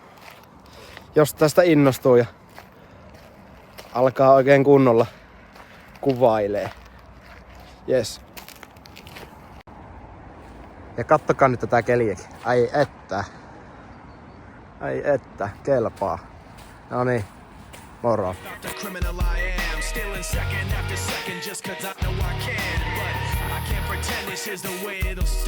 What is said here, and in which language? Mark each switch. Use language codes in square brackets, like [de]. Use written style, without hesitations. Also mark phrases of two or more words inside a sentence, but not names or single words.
[fi] Jos tästä innostuu ja alkaa oikein kunnolla kuvailee. Yes. Ja kattokaa nyt tätä keliäkin. Ai että. Ai että, kelpaa. No niin, moro. [en] The criminal I am, stealing second after second just 'cause I know I can. But I can't pretend this is the way it'll stay.